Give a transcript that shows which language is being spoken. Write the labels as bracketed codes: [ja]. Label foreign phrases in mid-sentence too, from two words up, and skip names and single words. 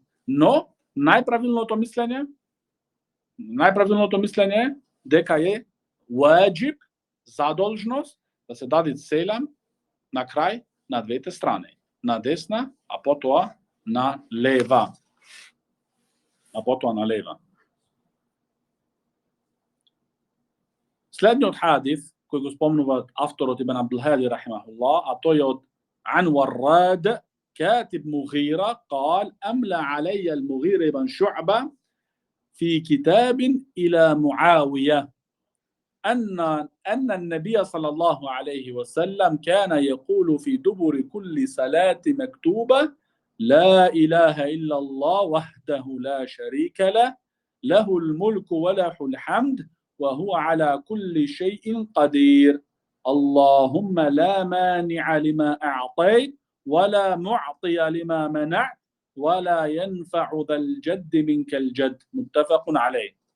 [mk] Но, најправилното мислење е дека е ваџиб, задолжност, да се даде селам на крај на двете страни. На десна, а потоа на лева. Следниот хадис, кој го спомнува авторот Ибн Абдул Хади рахимахуллах, а тој е од Ан Варрад [ar] كاتب مغيرة قال أملى علي المغيرة بن شعبة في كتاب إلى معاوية أن النبي صلى الله عليه وسلم كان يقول في دبر كل صلاة مكتوبة لا إله إلا الله وحده لا شريك له له الملك وله الحمد وهو على كل شيء قدير اللهم لا مانع لما أعطيت ولا معطي لما منعت ولا ينفع ذا الجد منك الجد متفق عليه.